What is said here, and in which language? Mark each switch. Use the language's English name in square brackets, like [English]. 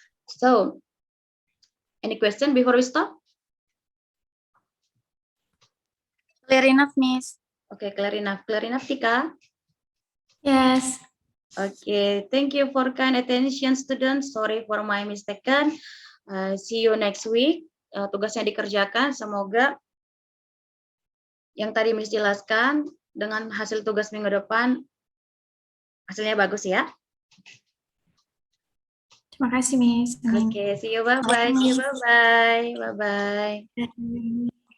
[English] So, any question before we stop? Clear enough, Miss. Okay, clear enough. Clear enough, Tika? Yes. Okay, thank you for kind attention, students. Sorry for my mistaken. See you next week. [Indonesian] Tugasnya dikerjakan. Semoga yang tadi Miss jelaskan dengan hasil tugas minggu depan hasilnya bagus ya. Terima kasih, Miss. [English] Okay, see you. Bye-bye. See you. Bye-bye. Bye-bye.